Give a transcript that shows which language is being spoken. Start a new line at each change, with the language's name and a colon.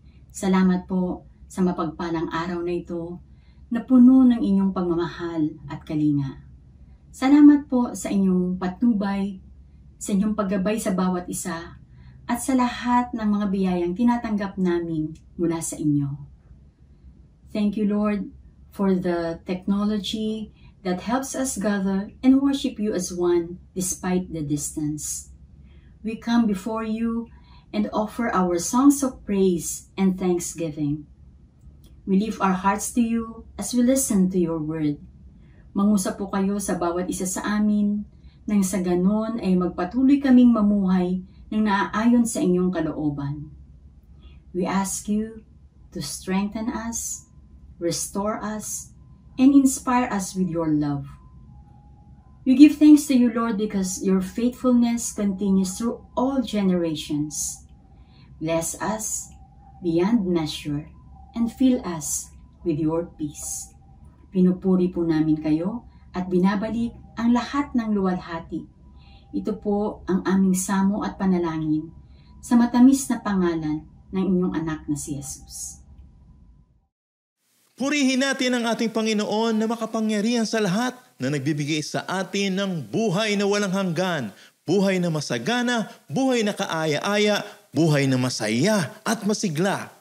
Filipino: Salamat po sa mapagpalang araw na ito na puno ng inyong pagmamahal at kalinga. Salamat po sa inyong patnubay, sa inyong paggabay sa bawat isa, at sa lahat ng mga biyayang tinatanggap namin mula sa inyo.
English: Thank you, Lord, for the technology that helps us gather and worship you as one despite the distance. We come before you and offer our songs of praise and thanksgiving. We lift our hearts to you as we listen to your word.
Filipino: Mangusap po kayo sa bawat isa sa amin, nang sa ganon ay magpatuloy kaming mamuhay ng naaayon sa inyong kalooban.
English: We ask you to strengthen us, restore us, and inspire us with your love. We give thanks to you, Lord, because your faithfulness continues through all generations. Bless us beyond measure and fill us with your peace.
Filipino: Pinupuri po namin kayo at binabalik ang lahat ng luwalhati. Ito po ang aming samo at panalangin sa matamis na pangalan ng inyong anak na si Jesus. Purihin natin ang ating Panginoon na makapangyarihan sa lahat na nagbibigay sa atin ng buhay na walang hanggan, buhay na masagana, buhay na kaaya-aya, buhay na masaya at masigla.